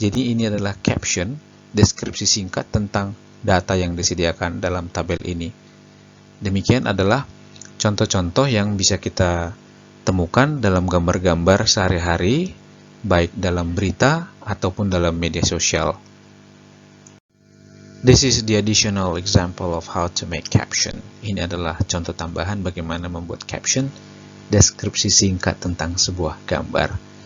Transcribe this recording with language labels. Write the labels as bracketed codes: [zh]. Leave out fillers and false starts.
[id] Jadi ini adalah caption, deskripsi singkat tentang data yang disediakan dalam tabel ini. Demikian adalah contoh-contoh yang bisa kita temukan dalam gambar-gambar sehari-hari, baik dalam berita ataupun dalam media sosial. [en] This is the additional example of how to make caption. [id] Ini adalah contoh tambahan bagaimana membuat caption, deskripsi singkat tentang sebuah gambar.